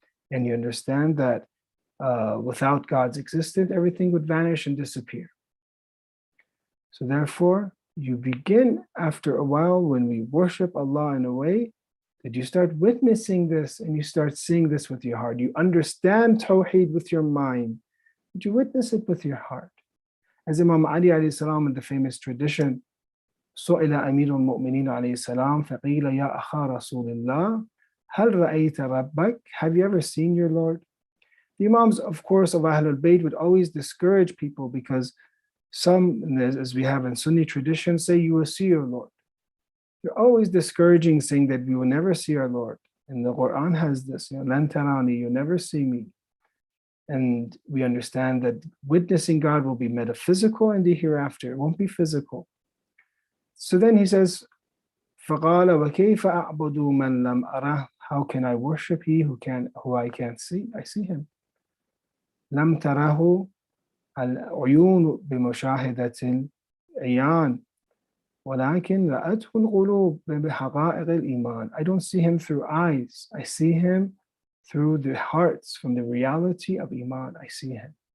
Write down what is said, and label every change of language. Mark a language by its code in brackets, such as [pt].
[en] And you understand that without God's existence, everything would vanish and disappear. So therefore, you begin after a while, when we worship Allah in a way, that you start witnessing this and you start seeing this with your heart. You understand Tawheed with your mind, but you witness it with your heart. As Imam Ali alayhi salam in the famous tradition, [ar] سئل أمير المؤمنين عليه السلام فقيل يا أخا رسول الله هل رأيت ربك? [en] Have you ever seen your Lord? The Imams, of course, of Ahlul Bayt would always discourage people, because some, as we have in Sunni tradition, say you will see your Lord. They're always discouraging, saying that we will never see our Lord. And the Quran has this, [ar] لَن تَرَانِي, [en] you'll never see me. And we understand that witnessing God will be metaphysical in the hereafter. It won't be physical. So then he says, [ar] فَقَالَ وَكَيْفَ أَعْبُدُ مَنْ لَمْ أَرَهُ? [en] How can I worship who I can't see? I see Him. [ar] لَمْ تَرَهُ الْعُيُونُ بِمُشَاهِدَةِ الْعِيَانِ وَلَكِنْ رَأَتْهُ الْقُلُوبُ بِحَقَائِقِ الْإِيمَانِ. [en] I don't see Him through eyes. I see Him through the hearts, from the reality of Iman. I see Him.